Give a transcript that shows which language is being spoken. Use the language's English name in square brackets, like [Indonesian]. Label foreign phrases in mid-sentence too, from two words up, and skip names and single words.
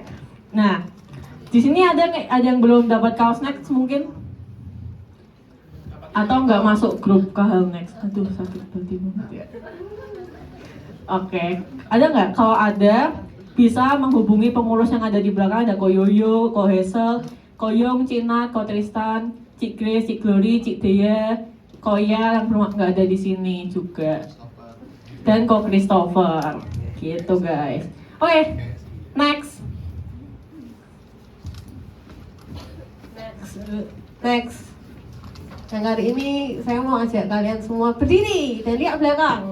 [Indonesian] Nah, di sini ada yang belum dapat kaos next mungkin? Atau nggak masuk grup KHL next? Aduh sakit hati banget ya. Oke, ada nggak? Kalau ada, bisa menghubungi pengurus yang ada di belakang. Ada Ko Yoyo, Ko Hazel, Ko Yong, Cinat, Ko Tristan, Cik Grace, Cik Glory, Cik Dea, Ko Ya yang belum nggak ada di sini juga, dan Ko Christopher, gitu guys. Oke, next. Yang kali ini saya mau ajak kalian semua berdiri dan lihat belakang.